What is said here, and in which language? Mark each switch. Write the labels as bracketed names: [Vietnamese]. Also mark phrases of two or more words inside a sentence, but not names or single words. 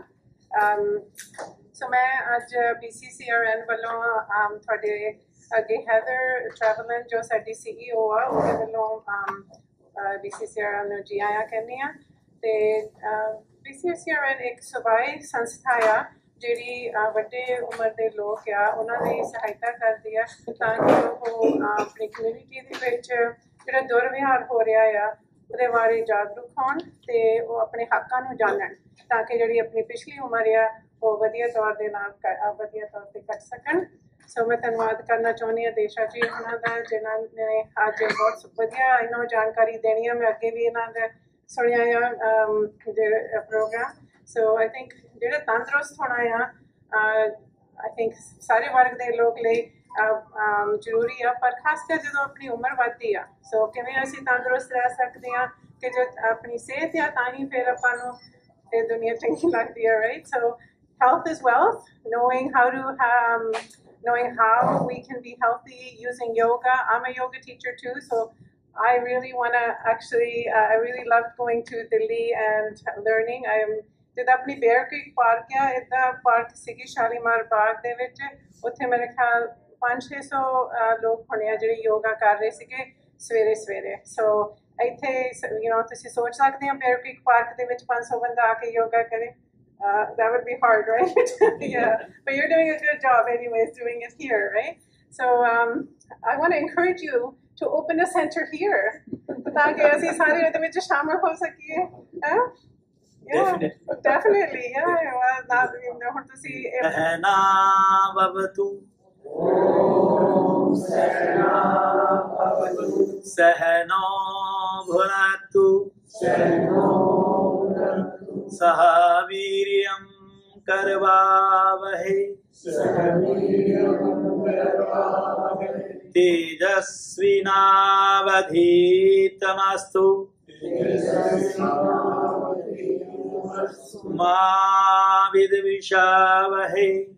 [Punjabi] ਸੋ ਮੈਂ ਅੱਜ BCCRN ਵਾਲੋਂ ਥੋੜੇ ਅੱਗੇ ਹੈਦਰ ਟ੍ਰੈਵਲਨ ਜੋ ਸਾਡੀ CEO ਆ ਉਹਦੇ ਵਾਲੋਂ BCCRN ਨੂੰ ਜੀ ਆਇਆਂ ਕਹਿਣੀ ਆ। ਤੇ BCCRN ਇੱਕ ਸੂਬਾਈ ਸੰਸਥਾ ਆ ਜਿਹੜੀ ਵੱਡੇ ਉਮਰ ਦੇ ਲੋਕ ਆ ਉਨ੍ਹਾਂ ਦੀ ਸਹਾਇਤਾ ਕਰਦੀ ਆ ਤਾਕਿ ਉਹ ਆਪਣੀ ਕਮਿਊਨਿਟੀ ਦੇ ਵਿੱਚ ਜਿਹੜਾ ਦੁਰਵਿਵਹਾਰ ਹੋ ਰਿਹਾ ਆ ਉਹਦੇ ਬਾਰੇ ਜਾਗਰੂਕ ਹੋਣ ਤੇ ਉਹ ਆਪਣੇ ਹੱਕਾਂ ਨੂੰ ਜਾਣਨ, ਤਾਂ ਕਿ ਜਿਹੜੀ ਆਪਣੀ ਪਿਛਲੀ ਉਮਰ ਆ ਉਹ ਵਧੀਆ ਤੌਰ ਦੇ ਨਾਲ ਵਧੀਆ ਤੌਰ ਤੇ ਕਰ ਸਕਣ। ਸੋ ਮੈਂ ਧੰਨਵਾਦ ਕਰਨਾ ਚਾਹੁੰਦੀ ਹਾਂ ਦੇਸ਼ਾ ਜੀ ਉਹਨਾਂ ਦਾ ਜਿਨ੍ਹਾਂ ਨੇ ਅੱਜ ਬਹੁਤ ਵਧੀਆ ਇਹਨਾਂ ਨੂੰ ਜਾਣਕਾਰੀ ਦੇਣੀ ਹੈ। ਮੈਂ ਅੱਗੇ ਵੀ ਇਹਨਾਂ ਦਾ ਸੁਣਿਆ ਆ ਜਿਹੜੇ ਪ੍ਰੋਗਰਾਮ। ਸੋ [English] I think [Punjabi] ਜਿਹੜਾ ਤੰਦਰੁਸਤ ਹੋਣਾ ਆ [English] I think [Punjabi] ਸਾਰੇ ਵਰਗ ਦੇ ਲੋਕ ਲਈ ਜ਼ਰੂਰੀ ਆ, ਪਰ ਖਾਸ ਕਰ ਜਦੋਂ ਆਪਣੀ ਉਮਰ ਵੱਧਦੀ ਆ। ਸੋ ਕਿਵੇਂ ਅਸੀਂ ਤੰਦਰੁਸਤ ਰਹਿ ਸਕਦੇ ਹਾਂ ਕਿ ਜੋ ਆਪਣੀ ਸਿਹਤ ਆ ਤਾਂ ਹੀ ਫਿਰ ਆਪਾਂ ਨੂੰ ਇਹ ਦੁਨੀਆ ਚੰਗੀ ਲੱਗਦੀ ਹੈ, ਰਾਈਟ? [English] ਸੋ health is wealth, knowing how we can be healthy using yoga. I'm a yoga teacher too, so I really want to actually, I really loved going to Delhi and learning. I am [Punjabi] ਜਬ ਆਪਣੀ ਬੇਅਰ ਕ੍ਰੀਕ ਪਾਰਕ ਯਾ ਇਤਨਾ ਪਾਰਕ ਸੀਗੀ ਸ਼ਾਲੀਮਾਰ ਬਾਗ ਦੇ ਵਿੱਚ ਉੱਥੇ ਮੇਰੇ ਖਿਆਲ 500-600 ਲੋਕ ਹੋਣੇ ਆ ਜਿਹੜੇ ਯੋਗਾ ਕਰ ਰਹੇ ਸੀਗੇ ਸਵੇਰੇ। ਸੋ ਇੱਥੇ ਤੁਸੀਂ ਸੋਚ ਸਕਦੇ ਹੋ ਬੇਅਰ ਕ੍ਰੀਕ ਪਾਰਕ ਦੇ ਵਿੱਚ 500 ਬੰਦਾ ਆ ਕੇ ਯੋਗਾ ਕਰੇ। [English] That would be hard, right? Yeah, but you're doing a good job anyways doing it here, right? So I want to encourage you to open a center here [Punjabi] ਤਾਕਿ ਅਸੀਂ ਸਾਰੇ ਉਹਦੇ ਵਿੱਚ ਸ਼ਾਮਲ ਹੋ ਸਕੀਏ। [English] Yeah, definitely. Yeah, well, [Punjabi] ਹੁਣ ਤੁਸੀਂ [Sanskrit] सहना भवतु सहनो भुनक्तु सह वीर्यं करवावहै तेजस्विनावधीतमस्तु मा विद्विषावहै।